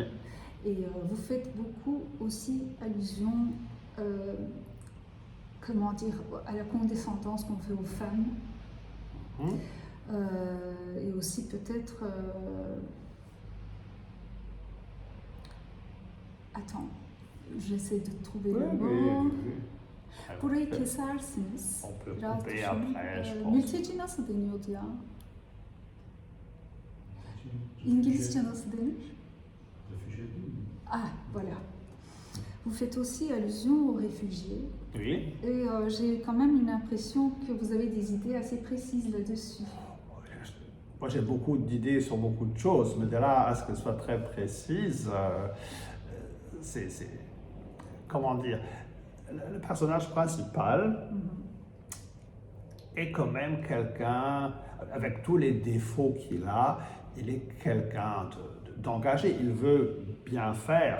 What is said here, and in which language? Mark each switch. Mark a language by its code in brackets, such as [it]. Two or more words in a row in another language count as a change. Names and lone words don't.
[fr] Et vous faites beaucoup aussi allusion, comment dire, à la condescendance qu'on fait aux femmes. Et aussi peut-être... Attends, j'essaie de trouver le mot. [tr] Burayı kesersiniz. [fr] On peut [tr] Biraz [fr] couper [tr] düşünün. [fr] après, je pense. [tr] Mülteci nasıl deniyordu ya? İngilizce nasıl denir? [fr] Ah, voilà. Vous faites aussi allusion aux réfugiés. Oui. Et j'ai quand même une impression que vous avez des idées assez précises là-dessus. Moi, j'ai beaucoup d'idées sur beaucoup de choses, mais de là à ce qu'elles soient très précises, c'est comment dire, le personnage principal est quand même quelqu'un, avec tous les défauts qu'il a, il est quelqu'un d'engagé, il veut bien faire.